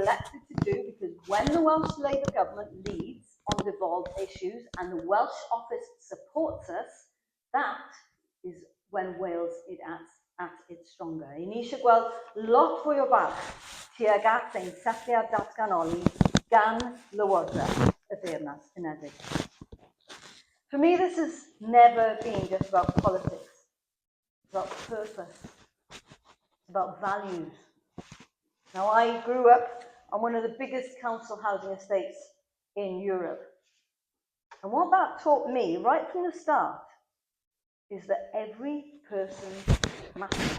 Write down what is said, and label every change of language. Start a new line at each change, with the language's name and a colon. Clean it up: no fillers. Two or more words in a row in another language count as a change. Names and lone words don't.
English: elected to do, because when the Welsh Labour government leads on devolved issues and the Welsh office supports us, that is when Wales is at its stronger.
Welsh: I ni eisiau gweld lot fwy o barch tuag at ein setliad datganoli gan Lywodraeth y Deyrnas Unedig.
English: For me, this has never been just about politics. It's about purpose. It's about values. Now, I grew up on one of the biggest council housing estates in Europe. And what that taught me right from the start is that every person matters.